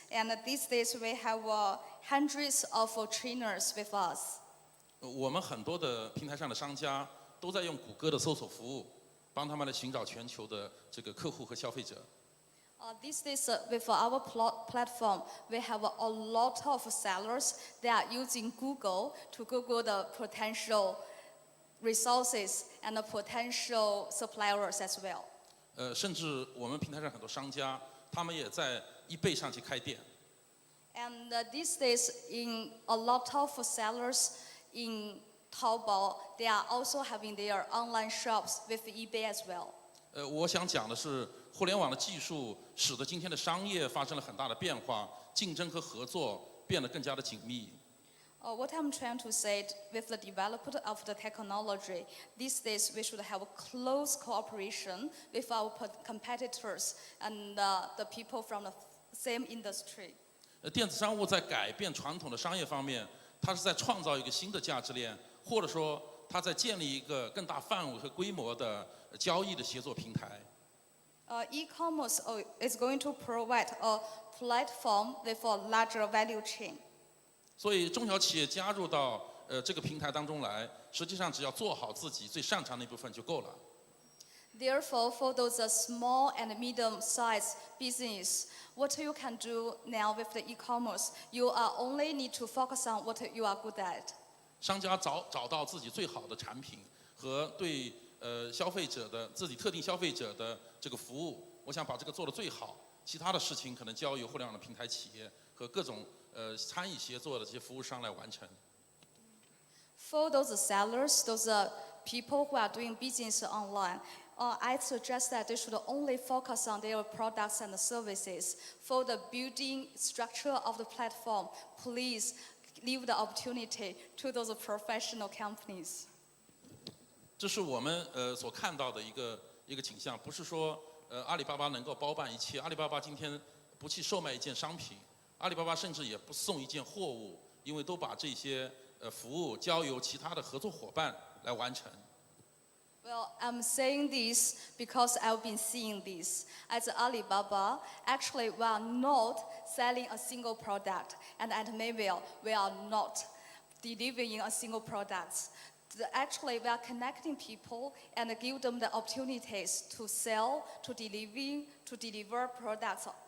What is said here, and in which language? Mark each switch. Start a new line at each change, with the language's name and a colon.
English: And these days, we have hundreds of trainers with us.
Chinese: 我们很多的平台上的商家都在用谷歌的搜索服务，帮他们来寻找全球的这个客户和消费者。
English: These days, with our platform, we have a lot of sellers that are using Google to Google the potential resources and the potential suppliers as well.
Chinese: 甚至我们平台上很多商家，他们也在eBay上去开店。
English: And these days, in a lot of sellers in Taobao, they are also having their online shops with eBay as well.
Chinese: 我想讲的是，互联网的技术使得今天的商业发生了很大的变化，竞争和合作变得更加的紧密。
English: What I'm trying to say, with the development of the technology, these days we should have close cooperation with our competitors and the people from the same industry.
Chinese: 电子商务在改变传统的商业方面，它是在创造一个新的价值链，或者说它在建立一个更大范围和规模的交易的协作平台。
English: E-commerce is going to provide a platform with a larger value chain.
Chinese: 所以中小企业加入到这个平台当中来，实际上只要做好自己最擅长的一部分就够了。
English: Therefore, for those small and medium-sized business, what you can do now with the e-commerce, you only need to focus on what you are good at.
Chinese: 商家找到自己最好的产品和对消费者的自己特定消费者的这个服务，我想把这个做得最好，其他的事情可能交由互联网的平台企业和各种参与协作的这些服务商来完成。
English: For those sellers, those people who are doing business online, I suggest that they should only focus on their products and services. For the building structure of the platform, please leave the opportunity to those professional companies.
Chinese: 这是我们所看到的一个倾向，不是说阿里巴巴能够包办一切。阿里巴巴今天不去售卖一件商品，阿里巴巴甚至也不送一件货物，因为都把这些服务交由其他的合作伙伴来完成。
English: Well, I'm saying this because I've been seeing this. As Alibaba, actually we are not selling a single product, and at Mayville, we are not delivering a single product. Actually, we are connecting people and give them the opportunities to sell, to deliver products.